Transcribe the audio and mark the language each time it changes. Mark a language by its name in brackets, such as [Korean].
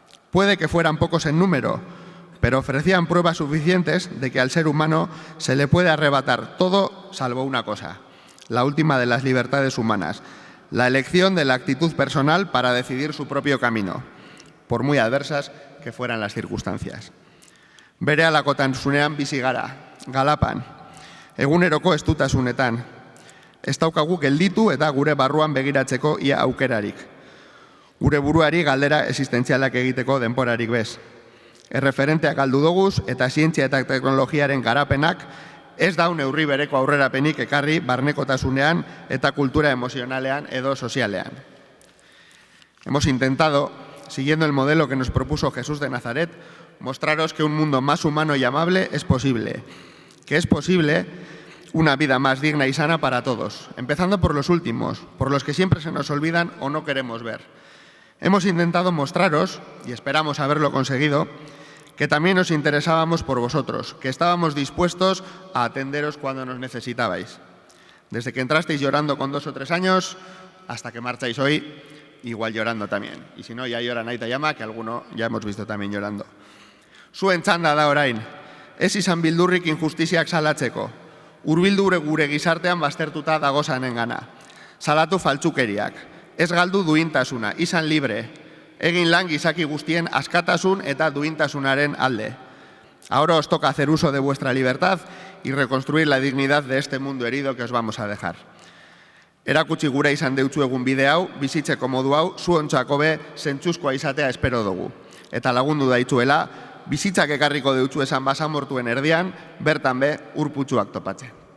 [Spanish] Puede que fueran pocos en número, pero ofrecían pruebas suficientes de que al ser humano se le puede arrebatar todo salvo una cosa, la última de las libertades humanas, la elección de la actitud personal para decidir su propio camino, por muy adversas que fueran las circunstancias. [Basque] Berehalakotazunean bizi gara, galapan, eguneroko estutasunetan, ez daukagu gelditu eta gure barruan begiratzeko ia aukerarik. Gure buruari galdera existentzialak egiteko denporarik bez. Erreferenteak galdu doguz eta zientzia eta teknologiaren garapenak ez da neurri bereko aurrerapenik ekarri barnekotasunean eta kultura emozionalean edo sozialean. [Spanish] Hemos intentado, siguiendo el modelo que nos propuso Jesús de Nazaret, mostraros que un mundo más humano y amable es posible, que es posible una vida más digna y sana para todos, empezando por los últimos, por los que siempre se nos olvidan o no queremos ver. Hemos intentado mostraros, y esperamos haberlo conseguido, que también nos interesábamos por vosotros, que estábamos dispuestos a atenderos cuando nos necesitabais. Desde que entrasteis llorando con 2 o 3 años, hasta que marcháis hoy, igual llorando también. Y si no, ya llora Naita Llama, que alguno ya hemos visto también llorando. [Basque] Zuen txanda da orain, ez izan bildurrik injustiziak salatzeko, hurbildu gure gizartean baztertuta dagozanengana. Salatu faltsukeriak, ez galdu duintasuna, izan libre, egin lan gizaki guztien askatasun eta duintasunaren alde. [Spanish] Ahora os toca hacer uso de vuestra libertad y reconstruir la dignidad de este mundo herido que os vamos a dejar. [Basque] Erakutsi gure izan deutzu egun bide hau, bizitzeko modu hau, zuontzako be zentzuzkoa izatea espero dugu. Eta lagundu daitzuela, bizitzak ekarriko deutzu esan basamortuen erdian, bertan be urputsuak topatzen.